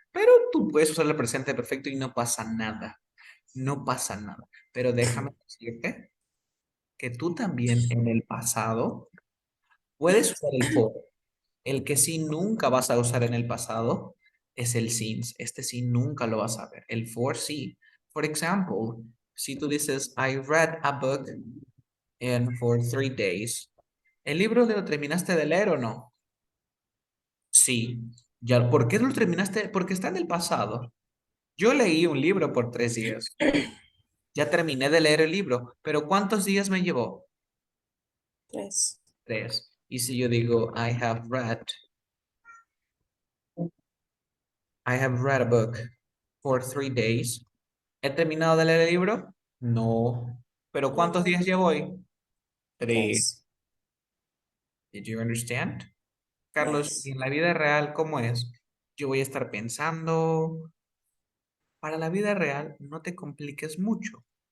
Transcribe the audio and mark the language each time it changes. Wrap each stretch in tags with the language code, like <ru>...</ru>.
<es>Pero tú puedes usar el presente perfecto y no pasa nada. No pasa nada. Pero déjame decirte que tú también en el pasado puedes usar el for. El que sí nunca vas a usar en el pasado es el since. Este sí nunca lo vas a ver. El for sí.</es> <en>For example,</en> <es>si tú dices,</es> <en>I read a book and for 3 days.</en> <es>¿El libro lo terminaste de leer o no? Sí. Ya, ¿por qué lo terminaste? Porque está en el pasado. Yo leí un libro por 3 días. Ya terminé de leer el libro, pero ¿cuántos días me llevó? 3. 3. Y si yo digo,</es> <en>I have read a book for 3 days.</en> <es>¿He terminado de leer el libro? No. ¿Pero cuántos No, días llevo hoy? 3. 3.</es> <en>Did you understand? Carlos,</en> <es>¿y</es> <en>Yes.</en> <es>en la vida real cómo es? Yo voy a estar pensando. Para la vida real, no te compliques mucho.</es>